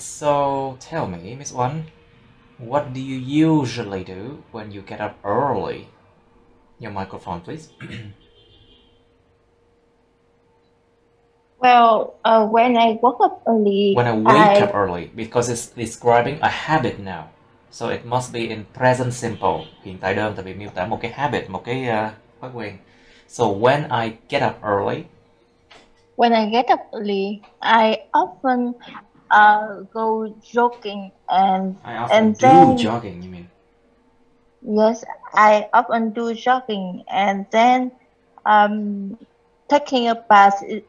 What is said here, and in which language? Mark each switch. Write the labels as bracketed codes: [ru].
[en] So tell me, Miss One, what do you usually do when you get up early? Your microphone, please. Well, when I woke up early, When I wake up early, because it's describing a habit now, so it must be in present simple. [vi] Hiện tại đơn tại vì miêu tả một cái habit, một cái thói quen. [en] So when I get up early. When I get up early, I often go jogging and do jogging. You mean? Yes, I often do jogging and then taking a bath.